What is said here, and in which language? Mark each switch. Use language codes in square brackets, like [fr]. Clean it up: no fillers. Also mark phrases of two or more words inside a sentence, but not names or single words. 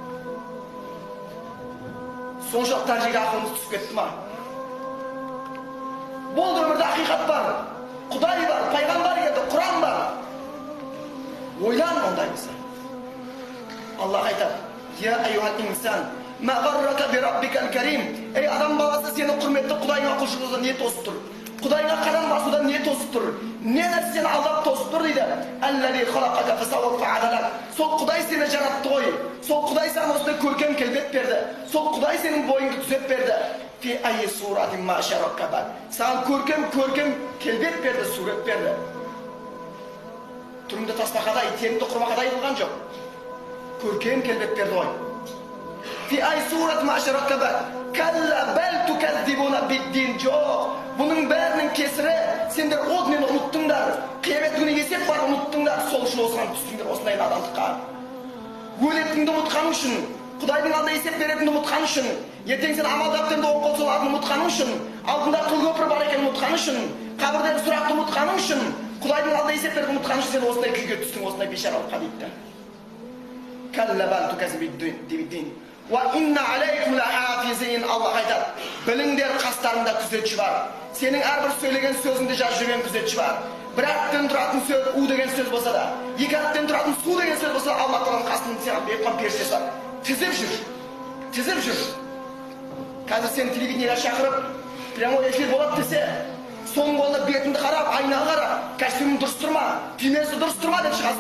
[kk] Соншалық дәрежеге ақылымыз түсіп кетті ма? Болды, өмірде ақиқат бар, Құдай бар, пайғамбар келді, Құран бар. Ойлан ондаймыз. Аллах айтады: [ar] يا أيها الإنسان ما غرك بربك الكريم. [kk] Ей адам баласы, сені құрметті Құдайыңа құлшылықта не тосып тұр? Құдайға қадам басуда не тосып тұр? Не нәрсе сені алдап тосып тұр дейді? [ar] الذي خلقك فسواك فعدلك. [kk] Сол Құдай сені жаратты ғой. Сол Құдай саған осындай көркем келбет берді. Сол Құдай сенің бойыңды түзеп берді. [ar] في أي صورة ما شاء ركبك. [kk] Саған көркем келбет берді, сурет берді. Түріңді тасбақадай, теріңді құрмақадай қылған жоқ. Көркем келбет берді ғой. [ar] في أي صورة ما شاء ركبك. كلا بل تكذبون بالدين. Жоқ. [kk] Бұның бәрінің кесірі сендер ол мені ұмыттыңдар. Қиямет күні есеп бар, ұмыттыңдар. Сол үшін осыған түстіңдер, осындай надандыққа. Өлетінді ұмытқаның үшін, Құдайдың алдында есеп беретінді ұмытқаның үшін, ертең сен амалдаптарыңды оң қол соғатынды ұмытқаның үшін, алдында қыл көпір бар екенін ұмытқаның үшін, қабірдегі сұрақты ұмытқаның үшін, Құдайдың алдында есеп беретінді ұмытқаның үшін сен осындай күйге түстің, осындай бейшаралыққа дейді. [ar] كلا بل تكذبون. وإن عليكم لحافظين. [kk] Аллах айтады: біліңдер, қастарында күзетші бар. Сенің әрбір сөйлеген сөзіңді жазып жүрген күзетші бар. Bir әріптен тұратын сөз у деген сөз болса да, екі әріптен тұратын су деген сөз болса, Алла Тағаланың қасында саған бекқан періштесі бар. Тізіп жүр. Қазір сен телевидениеге шақырып, [ru] прямой эфир [kk] болады десе, соның қолына бетіңді қарап, айнаға қарап, костюмің дұрыс тұрма, түймесі дұрыс тұрма деп шығасың.